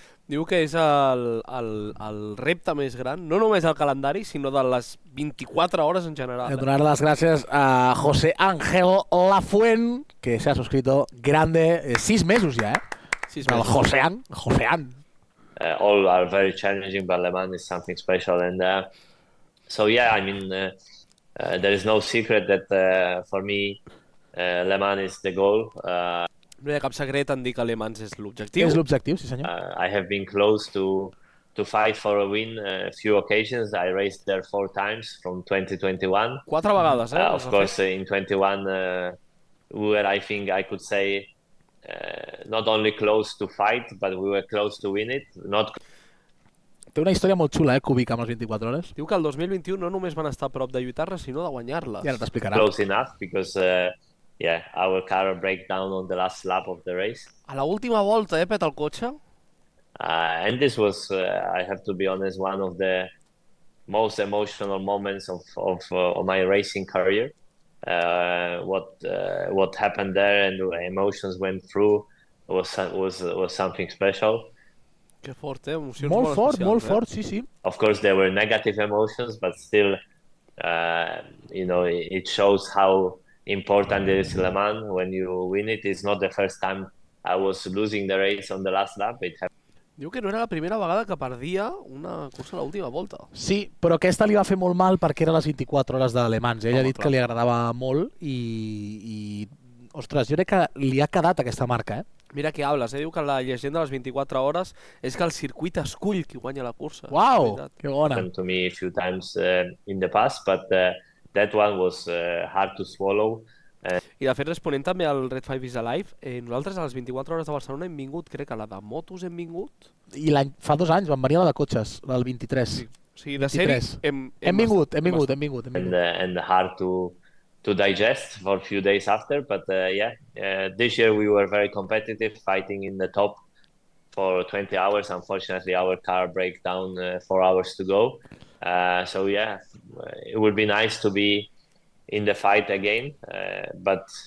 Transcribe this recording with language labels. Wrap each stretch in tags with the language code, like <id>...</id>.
<ca>Diu que és el repte més gran, no només el calendari, sinó de les 24 hores en general. Donar les gràcies a José Ángel Lafuent,</ca> <es>que se ha suscrito grande,</es> <ca>6 mesos ja, 6 El mesos. Joseán.</ca> <en>All are very challenging, but Le Mans is something special. And so, yeah, I mean, there is no secret that for me, Le Mans is the goal.</en> <ca>No hi ha cap secret en dir que Le Mans és l'objectiu. És l'objectiu, sí senyor.</ca> <en>I have been close to fight for a win a few occasions. I raced there 4 times from 2021.</en> <ca>4 vegades,</ca> <en>Of course, in 21, we were, I think I could say, not only close to fight, but we were close to win it.</en> <ca>Té una història molt xula, Kubica, amb les 24 hores. Diu que el 2021 no només van estar a prop de lluitar-les, sinó de guanyar-les. I ara t'explicarà.</ca> <en>Close enough, because our car broke down on the last lap of the race.</en> <ca>A la última volta, peta el cotxe.</ca> <en>And this was, I have to be honest, one of the most emotional moments of my racing career. What happened there and the emotions went through was something special.</en> <ca>Que fort, emocions Molt fort, especials, molt fort, sí, sí.</ca> <en>Of course, there were negative emotions, but still, it shows how important it is Le Mans. When you win it, it's not the first time I was losing the race on the last lap. It happened.</en> <ca>Diu que no era la primera vegada que perdia una cursa a l'última volta. Sí, però aquesta li va fer molt mal perquè era les 24 hores de Le Mans. Ell ha dit que li agradava molt i... Ostres, jo crec que li ha quedat aquesta marca, Mira que hables, diu que la llegenda de les 24 hores és que el circuit escull qui guanya la cursa. Uau, que bona.</ca> <en>Happened to me a few times in the past, but that one was hard to swallow.</en> <ca>I de fet, responent també al Red 5 is Alive, nosaltres a les 24 hores de Barcelona hem vingut, crec que a la de motos hem vingut. I fa 2 anys van venir a la de cotxes, el 23. Sí. O sigui, de sèrie hem vingut.</ca> <en>And hard to digest for a few days after, but this year we were very competitive, fighting in the top for 20 hours. Unfortunately, our car broke down 4 hours to go. So yeah, it would be nice to be in the fight again, but</en>